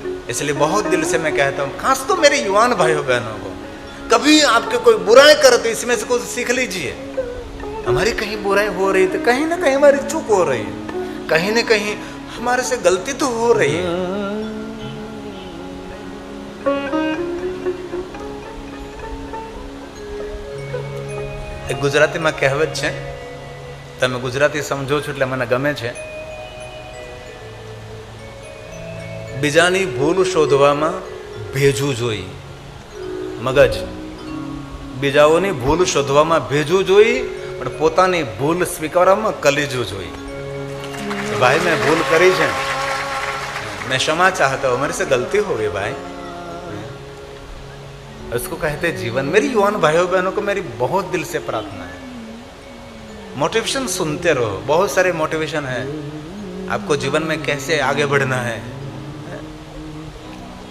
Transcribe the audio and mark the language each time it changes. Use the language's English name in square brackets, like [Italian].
[Hindi] इसलिए बहुत दिल से मैं कहता हूं, खास तो मेरे युवान भाइयों बहनों को, कभी आपके कोई बुराई करे तो इसमें से कुछ सीख लीजिए। हमारी कहीं बुराई हो रही तो कहीं ना कहीं हमारी चूक हो रही है, कहीं ना कहीं हमारे से गलती तो हो रही है। एक गुजराती में [Gujarati] कહેવત છે, તમે ગુજરાતી સમજો છો એટલે મને ગમે છે। બીજાની ભૂલ શોધવામાં ભેજવું જોઈ, મગજ બીજાઓની ભૂલ શોધવામાં ભેજવું જોઈ, પણ પોતાની ભૂલ સ્વીકારવામાં કલેજું જોઈ। [Hindi] भाई मैं भूल करी है, मैं क्षमा चाहता हूँ, मेरे से गलती हो गई भाई, उसको कहते जीवन। मेरी युवान भाइयों बहनों को मेरी बहुत दिल से प्रार्थना है, मोटिवेशन सुनते रहो। बहुत सारे मोटिवेशन है आपको जीवन में कैसे आगे बढ़ना है।